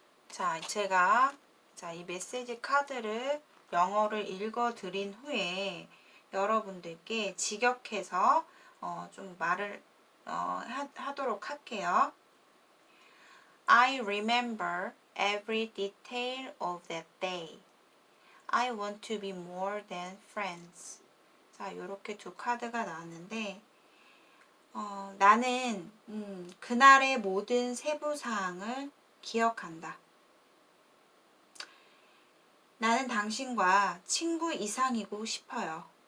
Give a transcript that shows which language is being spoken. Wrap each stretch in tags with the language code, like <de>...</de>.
<ko>자, 제가 이 메시지 카드를 영어를 읽어 드린 후에 여러분들께 직역해서 좀 말을 하도록 할게요.</ko> <en>I remember every detail of that day. I want to be more than friends.</en> <ko>자, 이렇게 두 카드가 나왔는데 나는 그날의 모든 세부사항을 기억한다. 나는 당신과 친구 이상이고 싶어요.</ko>